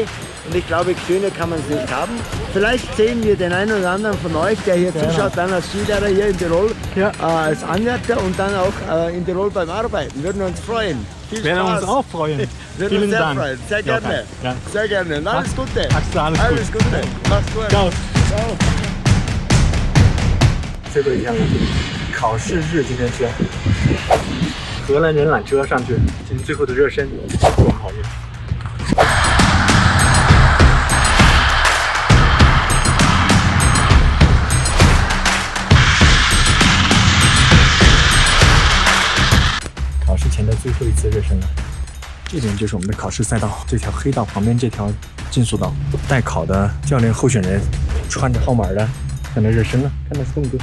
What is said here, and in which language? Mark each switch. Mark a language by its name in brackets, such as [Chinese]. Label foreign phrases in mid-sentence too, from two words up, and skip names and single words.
[German] Und ich glaube, schöner kann man es nicht haben. Vielleicht sehen wir den einen oder anderen von euch, der hier zuschaut, dann als Skilehrer hier in Tirol, als Anwärter und dann auch in Tirol beim Arbeiten. Würden uns freuen. Viel Spaß. Werden uns auch freuen. Würden uns sehr freuen. Sehr gerne. Ja. Sehr gerne. Und alles Gute. Axel, alles Gute. Mach's gut. Ciao. Ciao. [Chinese] 最后一天了，考试日今天是荷兰人缆车上去，今天最后的热身，祝我们好运。考试前的最后一次热身了，这边就是我们的考试赛道，这条黑道旁边这条竞速道，待考的教练候选人穿着号码的在那热身了，看那动作。